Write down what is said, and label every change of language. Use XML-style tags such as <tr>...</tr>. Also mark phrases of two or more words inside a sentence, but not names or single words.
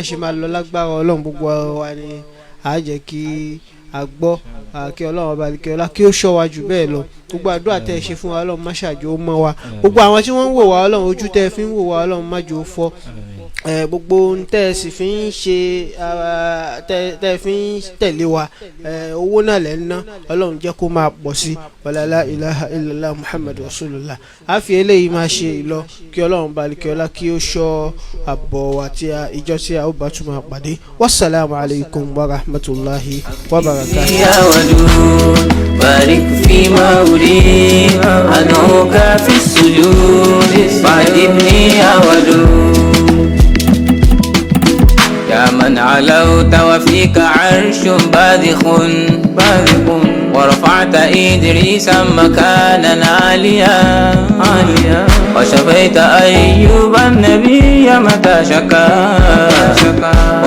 <yo>ṣe máa lọ lágbára Ọlọ́run gbogbo wa ni a jẹ́ kí a gbọ́ kí Ọlọ́run ọba kí ọlá kí ó ṣọ́ wa jù bẹ́ẹ̀ lọ gbogbo àdúrà tẹ́ ẹ ṣe fún wa Ọlọ́run má ṣàjò ó mọ́ wa gbogbo àwọn tí wọ́n ń wò wá Ọlọ́run ojú tẹ́ ẹ fi ń wò wá Ọlọ́run má jò ó fọ́ gbogbo ohun tẹ́ ẹ sì fi ń ṣe tẹ́ ẹ fi ń tẹ̀lé wa owó náà lẹ́ ń ná Ọlọ́run jẹ́ kó máa pọ̀ sí</yo> <ar>ولا لا إله إلا الله محمد رسول الله</ar> <yo>a fi eléyìí máa ṣe ìlọ kí Ọlọ́run bá kí ọlá kí ó ṣọ́ àbọ̀ àti ìjọ tí a ó bá tún máa pàdé</yo> <ar>والسلام عليكم ورحمة الله وبركاته. أدعوك في السجود فأجبني يا ودود يا من علوت وفيك عرش باذخ ورفعت إدريس مكانا عاليا وشفيت أيوب النبي متى شكا</ar>